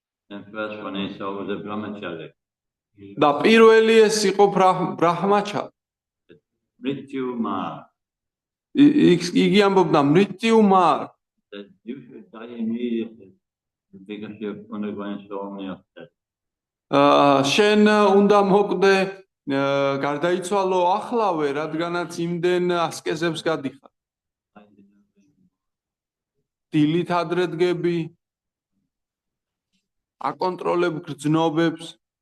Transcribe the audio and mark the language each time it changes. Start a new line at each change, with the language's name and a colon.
English: And first one he saw was a brahmachari.
Georgian: და პირველი ეს იყო ბრაჰმაჩარი.
Hindi: Mrityu mar.
Georgian: იგი ამბობდა
Hindi: მრიტიუ მარ.
English: That you should die immediately because you're undergoing so many of that.
Georgian: შენ უნდა მოკვდე გარდაიცვალო ახლავე, რადგანაც იმდენ ასკეზებს გადიხარ. დილით ადრე დგები, აკონტროლებ გრძნობებს.